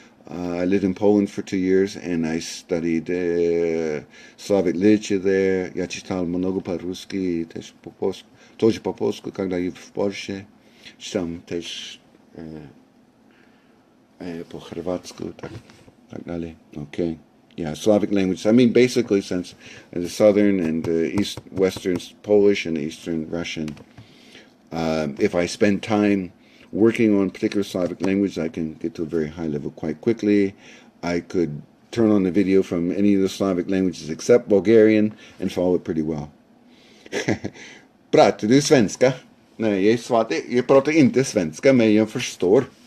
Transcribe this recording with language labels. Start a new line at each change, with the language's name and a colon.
English: I lived in Poland for 2 years, and I studied Slavic literature there.
Polish: Ja czytałem mnogo po-ruski, też po polsku,
Russian: когда я в Польше.
Polish: Czytam też po chorwacku, tak dalej. Okay.
English: Yeah, Slavic language. I mean, basically, since the southern and east, western Polish and eastern Russian. If I spend time working on particular Slavic language, I can get to a very high level quite quickly. I could turn on the video from any of the Slavic languages except Bulgarian and follow it pretty well.
Swedish: Pratar du svenska? Nej, jag pratar inte svenska, men jag förstår.